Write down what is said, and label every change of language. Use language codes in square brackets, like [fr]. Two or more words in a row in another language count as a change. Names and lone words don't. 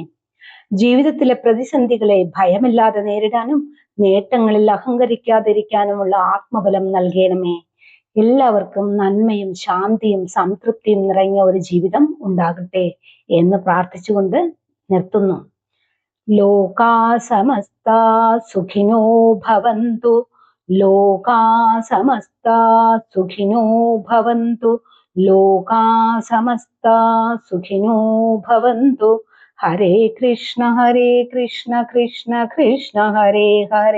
[ml] ജീവിതത്തിലെ പ്രതിസന്ധികളെ ഭയമില്ലാതെ നേരിടാനും നേട്ടങ്ങളിൽ അഹങ്കരിക്കാതിരിക്കാനുമുള്ള ആത്മബലം നൽകണമേ. എല്ലാവർക്കും നന്മയും ശാന്തിയും സംതൃപ്തിയും നിറഞ്ഞ ഒരു ജീവിതം ഉണ്ടാകട്ടെ എന്ന് പ്രാർത്ഥിച്ചുകൊണ്ട് നിർത്തുന്നു. [sa] लोका समस्ता सुखिनो भवन्तु. लोका समस्ता सुखिनो भवन्तु. लोका समस्ता सुखिनो भवन्तु. हरे कृष्ण कृष्ण कृष्ण हरे हरे.